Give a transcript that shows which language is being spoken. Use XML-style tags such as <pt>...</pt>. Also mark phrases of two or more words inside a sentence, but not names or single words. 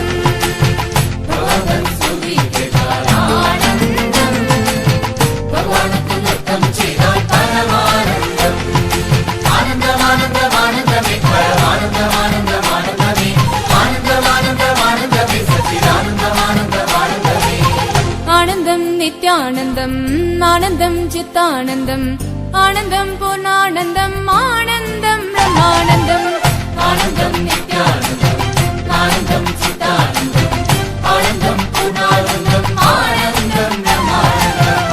<ml>ഭഗവാൻ സ്തുതി കേട്ടാൽ ആനന്ദം ഭഗവാൻ നൃത്തം ചെയ്താൽ പരമാനന്ദം ആനന്ദമാനന്ദമാനന്ദമേ പരമാനന്ദമാനന്ദമാനന്ദമേ ആനന്ദമാനന്ദമാനന്ദമേ സച്ചിദാനന്ദമാനന്ദമാനന്ദമേ</ml> <sa>ब्रह्मानन्दम् आनन्दम् चित्तानन्दम् आनन्दम् पूर्णानन्दम् आनन्दम् ब्रह्मानन्दम् आनन्दम् नित्यानन्दम् आनन्दम् चित्तानन्दम् आनन्दम् पूर्णानन्दम् आनन्दम् ब्रह्मानन्दम्</sa>